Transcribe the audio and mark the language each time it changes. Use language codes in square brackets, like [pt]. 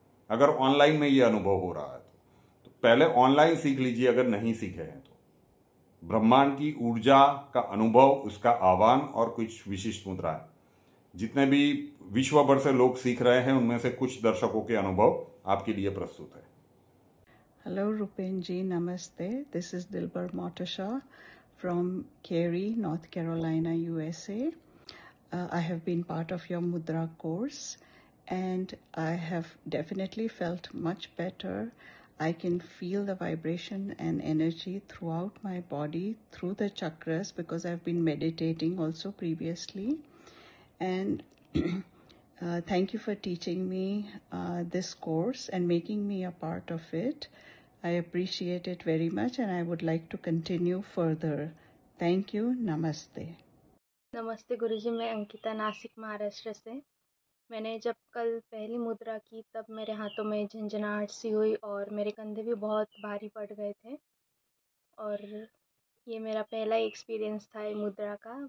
[hi] अगर ऑनलाइन में ये अनुभव हो रहा है तो पहले ऑनलाइन सीख लीजिए, अगर नहीं सीखे हैं तो। ब्रह्मांड की ऊर्जा का अनुभव, उसका आह्वान और कुछ विशिष्ट मुद्राएं, जितने भी विश्व भर से लोग सीख रहे हैं उनमें से कुछ दर्शकों के अनुभव आपके लिए प्रस्तुत है। [en] Hello Rupen ji, namaste. This is Dilbar Motasha from Cary, North Carolina, USA. I have been part of your Mudra course and I have definitely felt much better. I can feel the vibration and energy throughout my body, through the chakras, because I've been meditating also previously. And Thank you for teaching me this course and making me a part of it. I appreciate it very much and I would like to continue further. Thank you. Namaste. [hi] नमस्ते गुरुजी, मैं अंकिता नासिक महाराष्ट्र से। मैंने जब कल पहली मुद्रा की तब मेरे हाथों में झंझनाहट सी हुई और मेरे कंधे भी बहुत भारी पड़ गए थे और ये मेरा पहला एक्सपीरियंस था ये मुद्रा का।